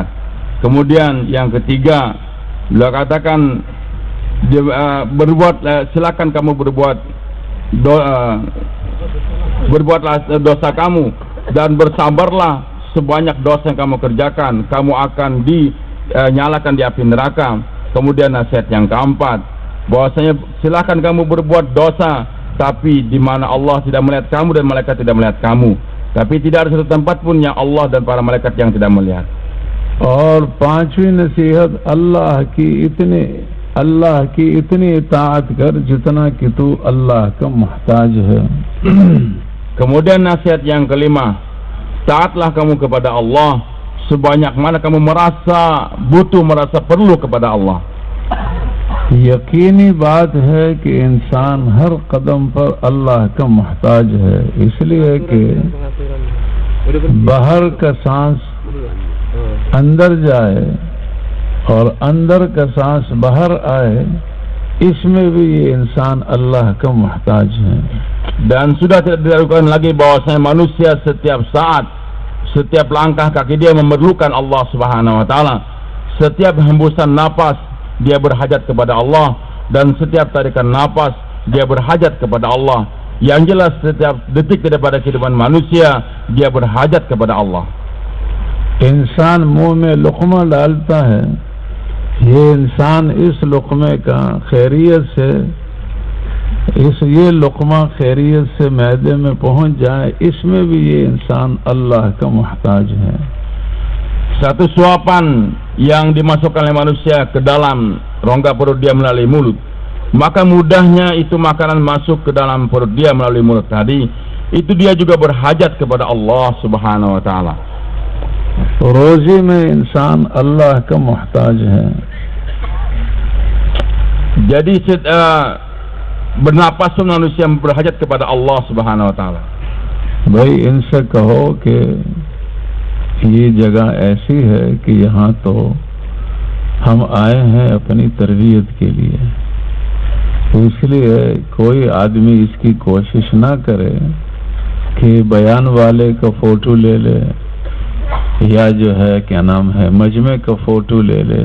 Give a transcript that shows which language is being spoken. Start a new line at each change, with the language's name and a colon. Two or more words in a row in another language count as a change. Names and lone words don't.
Indonesian: Kemudian yang ketiga, beliau katakan silakan kamu berbuatlah dosa kamu dan bersabarlah sebanyak dosa yang kamu kerjakan, kamu akan dinyalakan di api neraka. Kemudian nasihat yang keempat, bahwasanya silakan kamu berbuat dosa tapi di mana Allah tidak melihat kamu dan malaikat tidak melihat kamu, tapi tidak ada satu tempat pun yang Allah dan para malaikat yang tidak melihat.
Urdu: اور پانچویں نصیحت، اللہ کی اتنی اطاعت کر جتنا کہ تو اللہ کا محتاج ہے.
Indonesian: Kemudian nasihat yang kelima, taatlah kamu kepada Allah sebanyak mana kamu merasa butuh, merasa perlu kepada Allah.
Urdu: یقینی بات ہے کہ انسان ہر قدم پر اللہ کا محتاج ہے، اس لیے کہ باہر کا سانس اندر جائے اور اندر کا سانس باہر آئے، اس میں بھی یہ انسان اللہ کا محتاج ہے.
Indonesian: Dan sudah tidak diragukan lagi bahwasanya manusia setiap saat, setiap langkah kaki dia memerlukan Allah
Arabic: سبحانه وتعالى.
Indonesian: Setiap hembusan napas dia berhajat kepada Allah, dan setiap tarikan napas dia berhajat kepada Allah. Yang jelas setiap detik daripada kehidupan manusia dia berhajat kepada Allah.
Urdu: انسان منہ میں لقمہ ڈالتا ہے، یہ انسان اس لقمے کا خیریت سے، یہ لقمہ خیریت سے معدے میں پہنچ جائے، اس میں بھی یہ انسان اللہ کا محتاج ہے.
Indonesian: Satu suapan yang dimasukkan oleh manusia ke dalam rongga perut dia melalui mulut, maka mudahnya itu makanan masuk ke dalam perut dia melalui mulut tadi, itu dia juga berhajat kepada Allah
Arabic: سبحانه وتعالى.
Urdu: روزی میں انسان اللہ کا محتاج ہے.
Indonesian: Jadi bernapas pun manusia berhajat kepada Allah
Arabic: سبحانه وتعالى.
Urdu: بھائی ان سے کہو کہ یہ جگہ ایسی ہے کہ یہاں تو ہم آئے ہیں اپنی تربیت کے لیے، تو اس لیے کوئی آدمی اس کی کوشش نہ کرے کہ بیان والے کا فوٹو لے لے، یا جو ہے کیا نام ہے مجمعے کا فوٹو لے لے.